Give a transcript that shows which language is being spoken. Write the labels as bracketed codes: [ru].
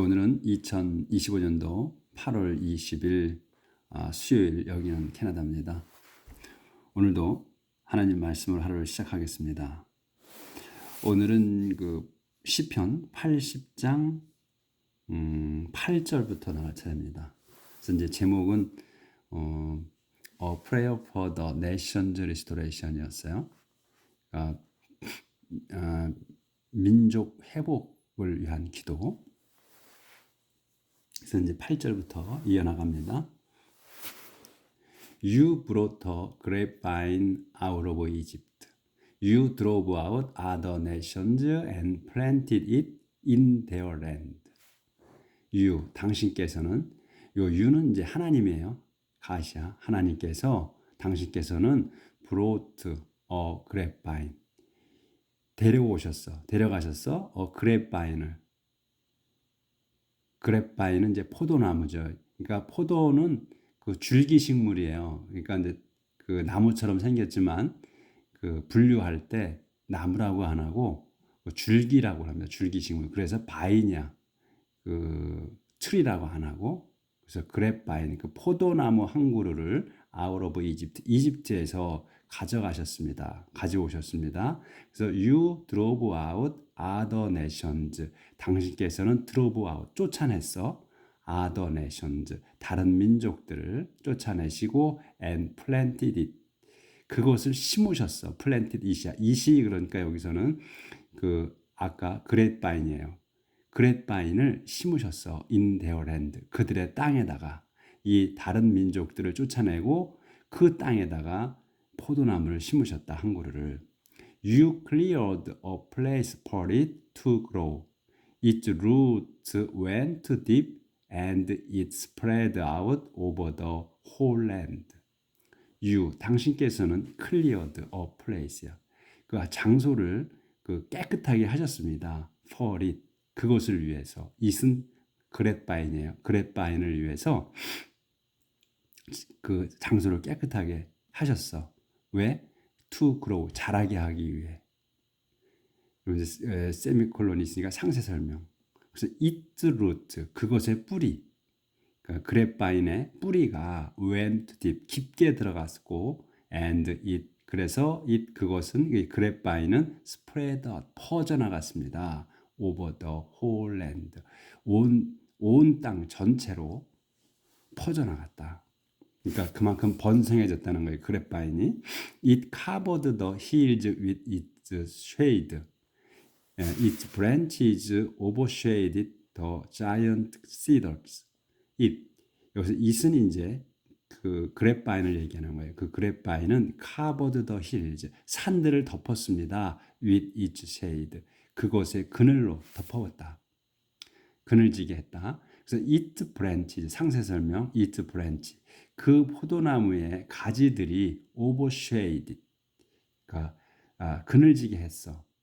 [ko] 오늘은 2025년도 8월 20일 수요일, 여기는 캐나다입니다. 오늘도 하나님 말씀을 하루를 시작하겠습니다. 오늘은 그 시편 80장 8절부터 나갈 차례입니다. 그래서 이제 제목은 [en] A Prayer for the Nations Restoration [ko] 이었어요. 민족 회복을 위한 기도. 그래서 이제 8절부터 이어나갑니다. [en] You brought a grapevine out of Egypt. You drove out other nations and planted it in their land. [ko] You, 당신께서는, 요 you는 이제 하나님이에요. 가시아, 하나님께서, 당신께서는 [en] brought a grapevine. [ko] 데려가셨어. 그랩바인을. 그랩바인은 이제 포도나무죠. 그러니까 포도는 그 줄기식물이에요. 그러니까 이제 그 나무처럼 생겼지만 그 분류할 때 나무라고 안 하고 줄기라고 합니다. 줄기식물. 그래서 바이냐 그 트리라고 안 하고, 그래서 그랩바인 그 포도나무 한 그루를 [en] out of Egypt, [ko] 이집트에서 가져오셨습니다. 그래서 [en] you drove out other nations, [ko] 당신께서는 [en] drove out, [ko] 쫓아냈어. [en] other nations, [ko] 다른 민족들을 쫓아내시고 [en] and planted it, [ko] 그것을 심으셨어. [en] planted it [ko] 이야. it이 그러니까 여기서는 그 아까 그레이트바인이에요. 그레이트바인을 심으셨어. [en] in their land, [ko] 그들의 땅에다가. 이 다른 민족들을 쫓아내고 그 땅에다가 포도나무를 심으셨다. 한 그루를. [en] You cleared a place for it to grow. Its roots went deep and it spread out over the whole land. [ko] You, 당신께서는 [en] cleared a place [ko] 야. 그 장소를 그 깨끗하게 하셨습니다. [en] for it, [ko] 그것을 위해서. it은 그렛바인이에요. 그렛바인을 위해서 그 장소를 깨끗하게 하셨어. 왜? [en] to grow, [ko] 자라게 하기 위해. 세미콜론이 있으니까 상세 설명. 그래서 [en] its root, [ko] 그것의 뿌리. 그러니까 그랩바인의 뿌리가 [en] went deep, [ko] 깊게 들어갔고, [en] and it, [ko] 그래서 it, 그것은, 그랩바인은 [en] spread out, [ko] 퍼져나갔습니다. [en] over the whole land, [ko] 온 땅 전체로 퍼져나갔다. 그러니까 그만큼 번성해졌다는 거예요. 그랩바인이. [en] It covered the hills with its shade. Its branches overshaded the giant cedars. [ko] 여기서 it은 이제 그 그랩바인을 얘기하는 거예요. 그 그랩바인은 [en] covered the hills, [ko] 산들을 덮었습니다. [en] with its shade, [ko] 그것의 그늘로 덮어왔다. 그늘지게 했다. 그래서 [en] its branches, [ko] 상세 설명, [en] its branch, [ko] 그 포도나무의 가지들이 [en] overshaded, [ko] 그러니까 그늘지게 했어.